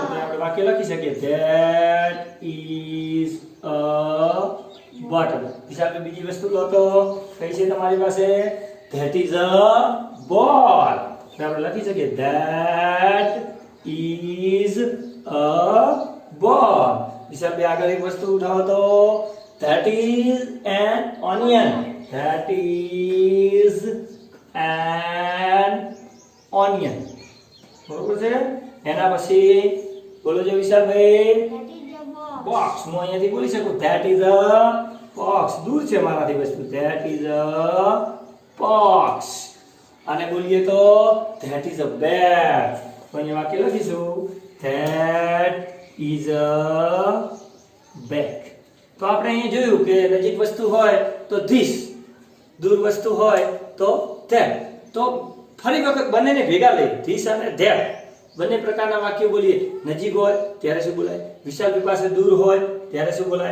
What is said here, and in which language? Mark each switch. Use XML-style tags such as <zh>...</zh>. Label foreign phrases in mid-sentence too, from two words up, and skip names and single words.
<gu>તો આપણે વાક્ય લખી શકીએ</gu> <en>that is a bottle.</en> <gu>વિશાલભાઈ બીજી વસ્તુ લો તો કઈ છે તમારી પાસે?</gu> <en>that is a ball.</en> <gu>તો આપણે લખી શકીએ</gu> <en>that is a ball.</en> <gu>વિશાલભાઈ આગળ એક વસ્તુ ઉઠાવો તો</gu> <en>that is an onion. That is an onion.</en> <gu>બરોબર છે. એના પછી બોલો જો વિશાલભાઈ.</gu> <en>That is the box. બોક્સ.</en> <gu>હું અહીંયાથી બોલી શકું</gu> <en>that is a box.</en> <gu>દૂર છે મારાથી વસ્તુ.</gu> <en>that is a box.</en> <gu>આને બોલીએ તો</gu> <en>that is a bag.</en> <gu>તો અહીંયા વાક્ય લખીશું</gu> <en>that is a bag.</en> <gu>તો આપણે અહીંયા જોયું કે નજીક વસ્તુ હોય તો ધીસ, દૂર વસ્તુ હોય તો ધેટ. તો ફરી વખત બંનેને ભેગા લઈ ધીસ અને ધેટ બંને પ્રકારના વાક્યો બોલીએ. નજીક હોય ત્યારે શું બોલાય? વિશાલભાઈ પાસે દૂર હોય ત્યારે શું બોલાય?</gu>